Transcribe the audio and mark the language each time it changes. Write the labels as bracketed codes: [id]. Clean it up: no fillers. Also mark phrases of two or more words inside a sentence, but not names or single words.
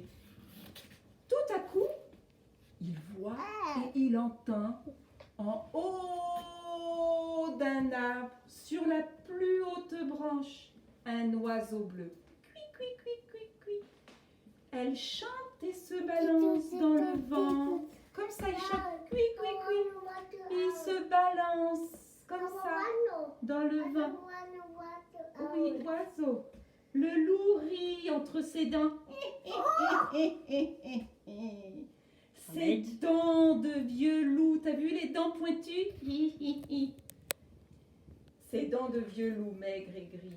[fr] Tout à coup, il voit et il entend en haut d'un arbre, sur la plus haute branche, un oiseau bleu. Cui, cui, cui, cui, cui. Elle chante et se balance dans le vent. Comme ça, il chante. Cui, cui, cui. Il se balance comme ça dans le vent. Oui, oiseau. Le loup rit entre ses dents. Ses dents de vieux loup. T'as vu les dents pointues? Ses dents de vieux loup maigre et gris.